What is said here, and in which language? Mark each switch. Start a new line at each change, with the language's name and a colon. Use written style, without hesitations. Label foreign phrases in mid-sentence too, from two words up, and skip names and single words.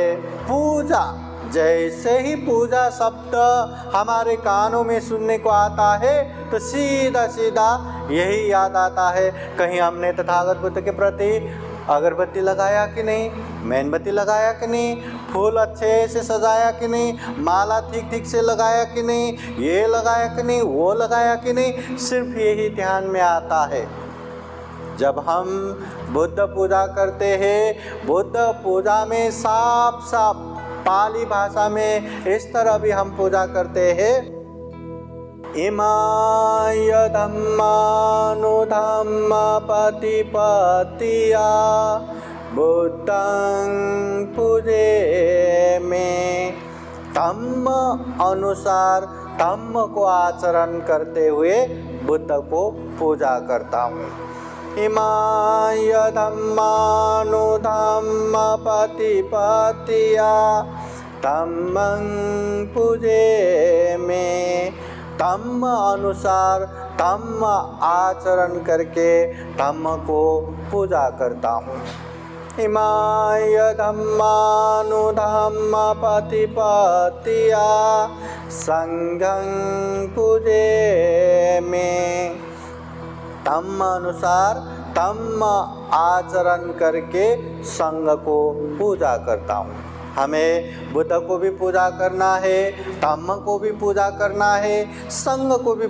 Hindi: पूजा, जैसे ही पूजा शब्द हमारे कानों में सुनने को आता है तो सीधा सीधा यही याद आता है, कहीं हमने तथागत बुद्ध के प्रति अगरबत्ती लगाया कि नहीं, मेणबत्ती लगाया कि नहीं, फूल अच्छे से सजाया कि नहीं, माला ठीक ठीक से लगाया कि नहीं, ये लगाया कि नहीं, वो लगाया कि नहीं, सिर्फ यही ध्यान में आता है। जब हम बुद्ध पूजा करते हैं, बुद्ध पूजा में साफ साफ पाली भाषा में इस तरह भी हम पूजा करते हैं,
Pali: इमाय धम्मानुधम्म प्रतिपत्तिया बुद्धं पूजे में।
Hindi: धम्म अनुसार धम्म को आचरण करते हुए बुद्ध को पूजा करता हूँ।
Pali: इमाय धम्मानुधम्म प्रतिपत्तिया धम्मं पूजे में।
Hindi: धम्म अनुसार धम्म आचरण करके धम्म को पूजा करता हूँ।
Pali: इमाय धम्मानुधम्म प्रतिपत्तिया संघं पूजे में।
Hindi: धम्म अनुसार धम्म आचरण करके संघ को पूजा करता हूँ। हमें बुद्ध को भी पूजा करना है, धम्म को भी पूजा करना है, संघ को भी